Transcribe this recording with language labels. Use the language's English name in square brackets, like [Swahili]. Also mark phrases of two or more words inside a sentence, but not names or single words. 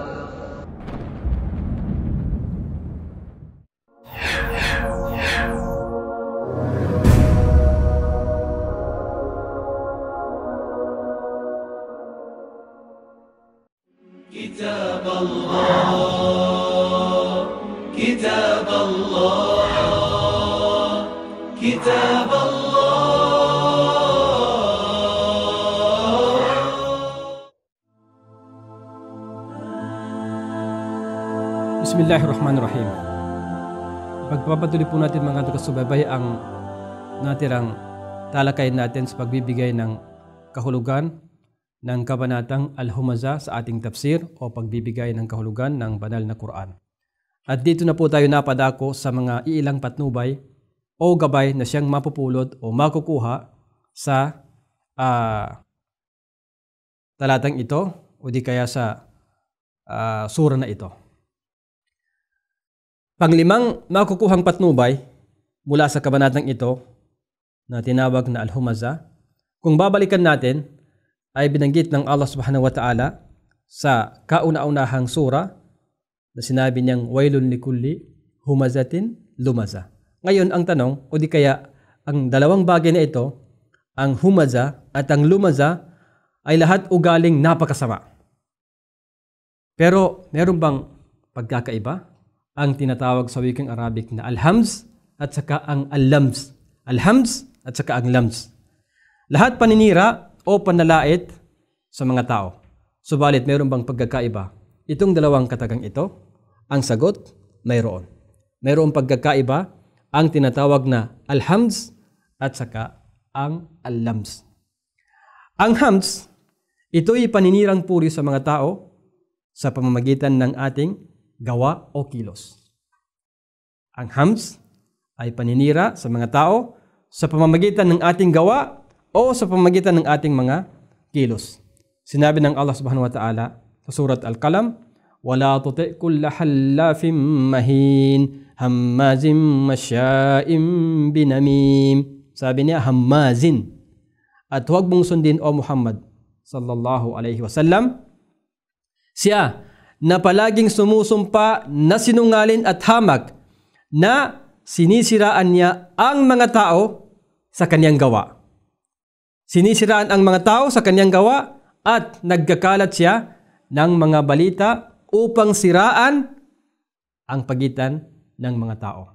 [Arabic] كتاب الله كتاب الله كتاب الله بسم الله الرحمن الرحيم. [Filipino] Pagpapatuloy po natin mga taga-subaybay ang natirang talakayin natin sa pagbibigay ng kahulugan ng kabanatang Al-Humazah sa ating tafsir o pagbibigay ng kahulugan ng banal na Quran. At dito na po tayo napadako sa mga iilang patnubay o gabay na siyang mapupulot o makukuha sa talatang ito o di kaya sa sura na ito. Panglimang makukuhang patnubay mula sa kabanatang ito na tinawag na Al-Humazah, kung babalikan natin, ay binanggit ng Allah [Arabic] سبحانه وتعالى [Filipino] sa kauna-unahang sura na sinabi niyang [Arabic] ويل لكل همزة لمزة. [Filipino] Ngayon ang tanong, o di kaya ang dalawang bagay na ito, ang humaza at ang lumaza, ay lahat ugaling napakasama. Pero meron bang pagkakaiba? Ang tinatawag sa wikang Arabic na al-hams at saka ang al-lams. Al-hams at saka ang lams. Lahat paninira o panlalait sa mga tao. Subalit meron bang pagkakaiba? Itong dalawang katagang ito, ang sagot, mayroon. Mayroong pagkakaiba ang tinatawag na al-hams at saka ang al-lams. Ang hams, Ito'y paninirang puri sa mga tao sa pamamagitan ng ating gawa o kilos. Ang hams ay paninira sa mga tao sa pamamagitan ng ating gawa o sa pamamagitan ng ating mga kilos. Sinabi ng Allah [Arabic] سبحانه وتعالى [Filipino] sa surat Al-Qalam, [Arabic] "ولا تطع كل حلاف مهين هماز مشاء بنميم." [Filipino] Sabi niya, hammazin. At huwag mong sundin, O Muhammad [Arabic] صلى الله عليه وسلم, [Filipino] siya na palaging sumusumpa na sinungalin at hamak, na sinisiraan niya ang mga tao sa kanyang gawa. Sinisiraan ang mga tao sa kanyang gawa at nagkakalat siya ng mga balita upang siraan ang pagitan ng mga tao.